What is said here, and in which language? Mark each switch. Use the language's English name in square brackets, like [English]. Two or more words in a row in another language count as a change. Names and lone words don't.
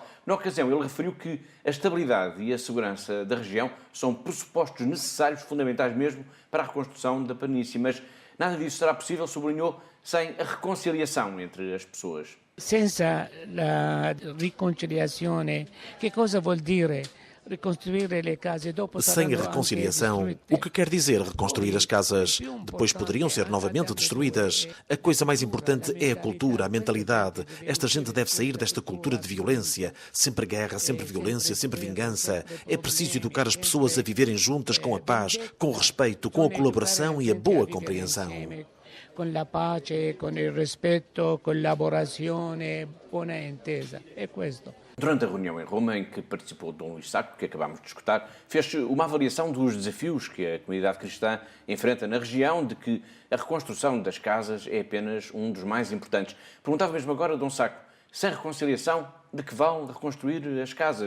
[Portuguese] Na ocasião, ele referiu que a estabilidade e a segurança da região são pressupostos necessários, fundamentais mesmo, para a reconstrução da planície, mas nada disso será possível, sublinhou, sem a reconciliação entre as pessoas. [Italian] Senza la riconciliazione, che cosa vuol dire? [Portuguese] Sem a reconciliação, o que quer dizer reconstruir as casas? Depois poderiam ser novamente destruídas. A coisa mais importante é a cultura, a mentalidade. Esta gente deve sair desta cultura de violência. Sempre guerra, sempre violência, sempre vingança. É preciso educar as pessoas a viverem juntas com a paz, com o respeito, com a colaboração e a boa compreensão. Com a paz, com o respeito, [Italian] collaborazione, buona intesa. É questo. [Portuguese] Durante a reunião em Roma, em que participou Dom Luís Sacco, que acabámos de escutar, fez uma avaliação dos desafios que a comunidade cristã enfrenta na região, de que a reconstrução das casas é apenas um dos mais importantes. Perguntava mesmo agora, Dom Sacco, sem reconciliação, de que vale reconstruir as casas?